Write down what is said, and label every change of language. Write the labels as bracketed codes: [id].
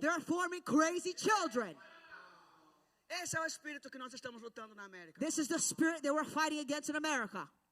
[en] they're forming crazy children. [pt] Esse é o espírito que nós estamos lutando na América. [en] This is the spirit that we're fighting against in America.